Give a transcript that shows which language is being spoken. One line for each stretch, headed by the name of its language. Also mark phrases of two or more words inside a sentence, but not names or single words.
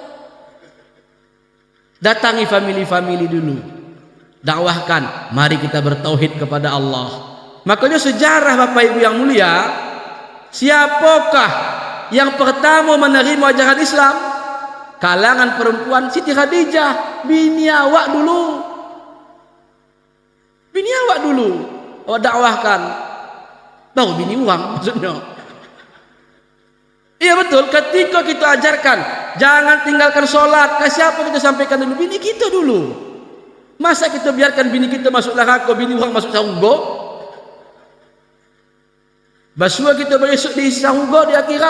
Indonesian: Datangi family-family dulu, dakwahkan, mari kita bertauhid kepada Allah. Makanya sejarah Bapak Ibu yang mulia, siapakah yang pertama menerima ajaran Islam? Kalangan perempuan Siti Khadijah, bini awak dulu. Bini awak dulu awak dakwahkan, baru bini orang maksudnya. Iya betul, ketika kita ajarkan jangan tinggalkan sholat, ke siapa kita sampaikan dulu? Bini kita dulu. Masa kita biarkan bini kita masuk neraka, bini orang masuk surga? Basuh kita besok di surga di akhirat.